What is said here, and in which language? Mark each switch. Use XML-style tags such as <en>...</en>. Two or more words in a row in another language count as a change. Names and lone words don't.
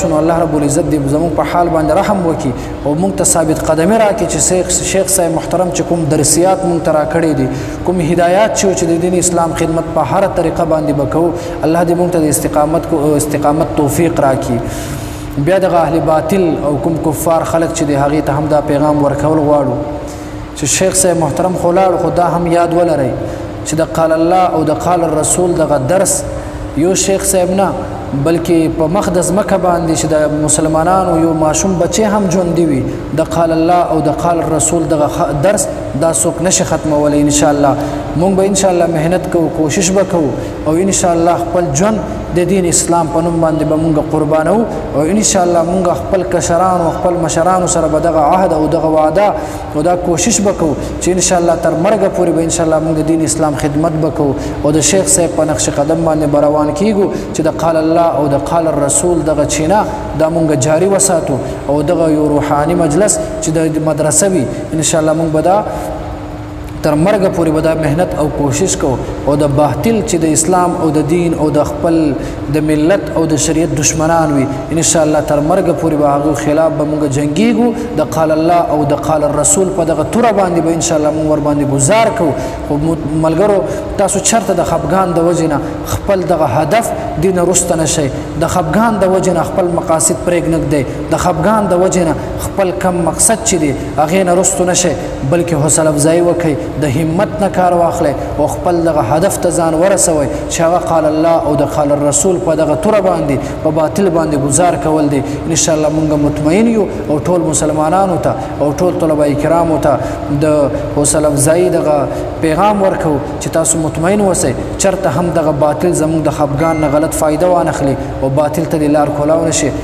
<ps>نو الله رب العزت دې زموږ په حال باندې رحم وکړي او موږ ته ثابت قدمي راکړي چې شیخ صاحب محترم چې کوم درسیات موږ ته راکړي دي، کوم هدایات چې د دین اسلام خدمت په هره طریقه باندې به کوو، الله دې موږ ته د استقامت توفیق راکړي. بیا دغه اهل باطل او کوم کفار خلک چې د هغې ته هم دا پیغام ورکول غواړو چې شیخ صاحب محترم خو لاړو، خو دا هم یاد ولرئ چې د</ps> <ar>قال الله</ar> <ps>او د</ps> <ar>قال الرسول</ar> <ps>دغه درس یو شیخ صاحب نه بلکې په مخ د ځمکه باندې چې د مسلمانانو یو ماشوم بچی هم ژوندي وي د</ps> <ar>قال الله</ar> <ps>او د</ps> <ar>قال الرسول</ar> <ps>دغه درس دا څوک نشي ختمولی. انشاءالله مونږ به انشاءالله محنت کوو، کوشش به کوو او انشاءالله خپل ژوند د دین اسلام په نوم باندې به مونږ قربانو او انشاءالله مونږ خپل کشران او خپل مشرانو سره به دغه عهد او دغه وعده او دا کوشش به کوو چې انشاءالله تر مرګه پورې به انشاءالله مونږ د دین اسلام خدمت به کوو او د شیخ صاحب په نقش قدم باندې به روان کیږو چې د</ps> <ar>قال الله</ar> <ps>او د</ps> <ar>قال الرسول</ar> <ps>دغه چینه دا مونږ جاری وساتو او دغه یو روحاني مجلس چې د مدرسه وي انشاءالله مونږ به دا تر مرګه پورې به دا محنت او کوشش کو او د باطل چې د اسلام او د دین او د خپل د ملت او د شریعت دشمنان وي انشاءالله تر مرګه پورې به هغو خلاف به مونږ جنګیږو د</ps> <ar>قال الله</ar> <ps>او د</ps> <ar>قال الرسول</ar> <ps>په دغه توره باندې به انشاءالله مونږ ورباندې ګزار کوو. خو ملګرو تاسو چرته د خفګان د وجې نه خپل دغه هدف دې نه رسته نه شئ، د خفګان د وجې نه خپل مقاصد پرېږدئ، د خفګان د وجې نه خپل کم مقصد چې دی هغې نه رستو نه شئ، بلکې حوصله افزایي وکئ د همت نه کار واخلئ او خپل دغه هدف ته ځان ورسوئ چې هغه</ps> <ar>قال الله</ar> <ps>او د</ps> <ar>قال الرسول</ar> <ps>په دغه توره باندې په باطل باندې گزار کول دي. انشاءالله مونږ مطمئن یو او ټول مسلمانانو ته او ټول طلبه کرامو ته د حوصله افزایي دغه پیغام ورکو چې تاسو مطمئن اوسئ چرته هم دغه باطل زموږ د خفګان نه غلط فایده وانخلي او باطل ته د لار کولاو نشي.</ps>